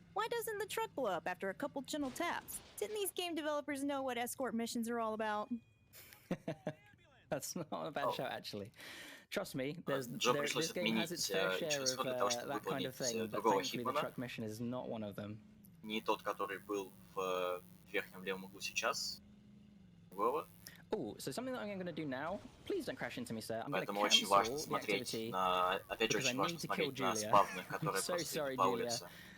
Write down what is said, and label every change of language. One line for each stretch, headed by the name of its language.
English: Why doesn't the truck blow up after a couple gentle taps? Didn't these game developers know what escort missions are all about? That's not a bad shout, actually. Trust me, this game has its fair share of that kind of thing, but thankfully the truck mission is not one of them.
Russian: Не тот, который был в верхнем левом углу сейчас. Другого.
English: Oh, so something that I'm going to do now. Please don't crash into me, sir. I'm going to
Russian: очень важно смотреть на, опять же, очень важно смотреть на спавны, которые просто по улице.